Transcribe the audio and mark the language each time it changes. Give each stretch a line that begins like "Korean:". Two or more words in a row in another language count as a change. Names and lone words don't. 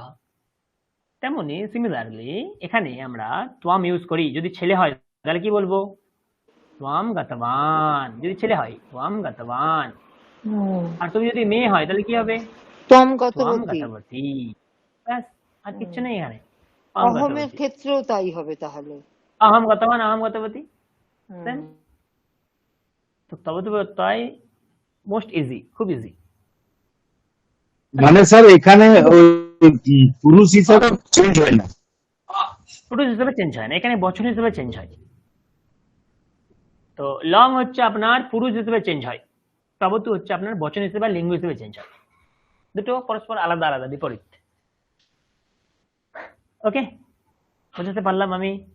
Bangla: তেমনি সিমিলারলি এখানে আমরা ত্বম ইউজ করি। যদি ছেলে হয় তাহলে কি বলবো?
Sanskrit: त्वम् गतवान्।
Bangla: যদি ছেলে হয়
Sanskrit: त्वम् गतवान्।
Bangla: আর তুমি যদি মেয়ে হয় তাহলে কি হবে? ত্বম ত্বম গতবতী। গতবতী। ব্যাস, আর কিচ্ছু নেই এখানে। অহমের ক্ষেত্রেও তাই হবে তাহলে।
Sanskrit: अहम गतवान अहम गतवती।
Bangla: দেন তো তবতু প্রত্যয়
English: most easy,
Bangla: খুব ইজি। মানে স্যার এখানে ওই পুরুষ হিসাবে চেঞ্জ হয় না। পুরুষ হিসেবে চেঞ্জ হয় না, এখানে বচন হিসেবে চেঞ্জ হয়। তো লং হচ্ছে আপনার পুরুষ হিসেবে চেঞ্জ হয়, তবতু হচ্ছে আপনার বচন হিসেবে লিঙ্গ হিসেবে চেঞ্জ হয়। দুটো পরস্পর আলাদা আলাদা, বিপরীত। ওকে, বুঝতে পারলাম আমি।